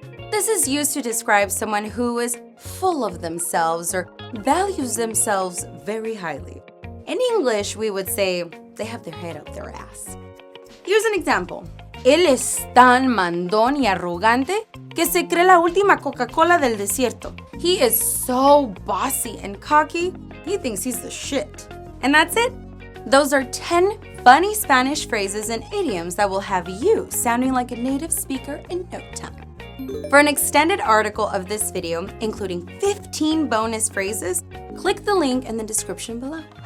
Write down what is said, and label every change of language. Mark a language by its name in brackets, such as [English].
[English] This is used to describe someone who is full of themselves or values themselves very highly. In English, we would say they have their head up their ass. Here's an example. [Spanish] Él es tan mandón y arrogante que se cree la última Coca-Cola del desierto. [English] He is so bossy and cocky, he thinks he's the shit. And that's it. Those are 10 funny Spanish phrases and idioms that will have you sounding like a native speaker in no time. For an extended article of this video, including 15 bonus phrases, click the link in the description below.